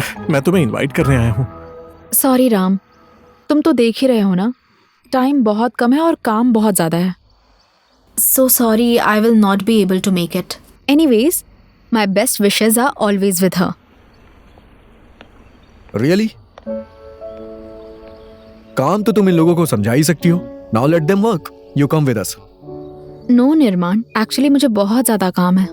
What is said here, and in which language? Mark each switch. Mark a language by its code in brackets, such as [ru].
[hi] मैं तुम्हें इनवाइट करने आया हूँ। सॉरी राम, तुम तो देख ही रहे हो ना, टाइम बहुत कम है और काम बहुत ज्यादा है। [en] So sorry, I will not be able to make it. Anyways, my best wishes are always with her. Really? [hi] काम तो तुम इन लोगों को समझा ही सकती हो। [en] Now let them work. You come with us. [hi] No निर्माण, एक्चुअली मुझे बहुत ज्यादा काम है।